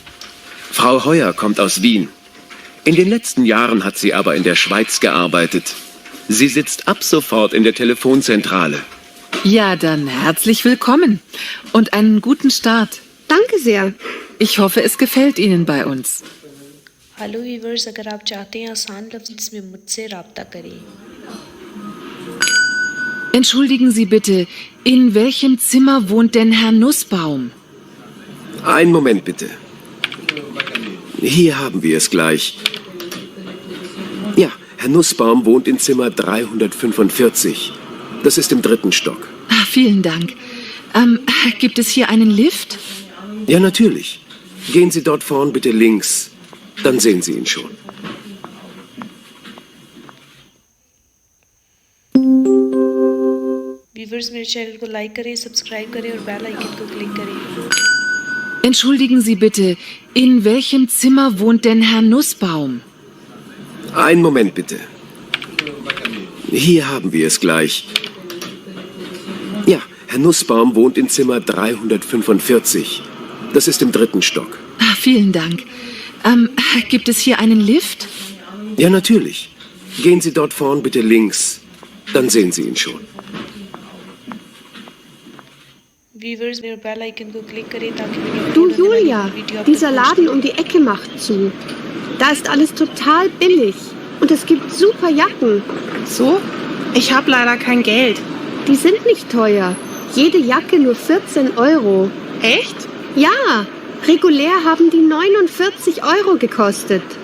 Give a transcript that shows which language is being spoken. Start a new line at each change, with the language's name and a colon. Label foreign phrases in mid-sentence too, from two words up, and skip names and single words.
German: Frau Heuer kommt aus Wien. In den letzten Jahren hat sie aber in der Schweiz gearbeitet. Sie sitzt ab sofort in der Telefonzentrale. Ja, dann herzlich willkommen und einen guten Start. Danke sehr. Ich hoffe, es gefällt Ihnen bei uns.
English: hello viewers,
Hindi: अगर आप चाहते हैं आसान लफ्ज़ में मुझसे रब्ता करें।
German: Entschuldigen Sie bitte, in welchem Zimmer wohnt denn Herr Nussbaum? Einen Moment bitte. Hier haben wir es gleich. Ja, Herr Nussbaum wohnt in Zimmer 345. Das ist im 3. Stock. Ah, vielen Dank. Gibt es hier einen Lift? Ja, natürlich. Gehen Sie dort vorn bitte links. Dann sehen Sie ihn schon.
Hindi: वीवर्स मेरे चैनल को लाइक करें, सब्सक्राइब करें और
English: bell icon
Hindi: को क्लिक करें।
German: Entschuldigen Sie bitte, in welchem Zimmer wohnt denn Herr Nussbaum? Einen Moment bitte. Hier haben wir es gleich. Ja, Herr Nussbaum wohnt in Zimmer 345. Das ist im 3. Stock. Ah, vielen Dank. Gibt es hier einen Lift? Ja, natürlich. Gehen Sie dort vorn bitte links. Dann sehen Sie ihn schon.
Hindi: वीवर्स मेरे
English: bell icon
Hindi: को क्लिक करें ताकि मेरी
German: Du
Hindi: अपलोड होने वाली
German: Julia,
Hindi: वीडियो आप तक
German: dieser
Hindi: पहुंचे।
German: Laden um die Ecke macht zu. Da ist alles total billig. Und es gibt super Jacken. So? Ich habe leider kein Geld. Die sind nicht teuer. Jede Jacke nur 14 Euro. Echt? Ja, regulär haben die 49 Euro gekostet.